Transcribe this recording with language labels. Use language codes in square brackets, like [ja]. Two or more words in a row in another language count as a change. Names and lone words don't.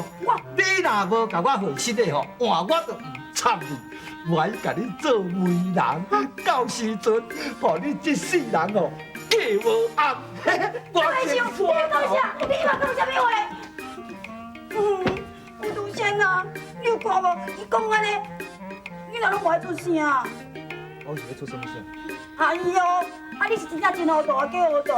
[nan] 你若无甲我回信的吼，换我就唔插你，我爱甲你做媒人。到时阵，互你这世人哦，过无暗。我先说。你嘛讲啥物话？吴独仙啊，你有看无？伊讲安尼，你哪拢无爱出声？我是要出什么声？哎呦，啊你是真正真糊涂啊，假糊涂。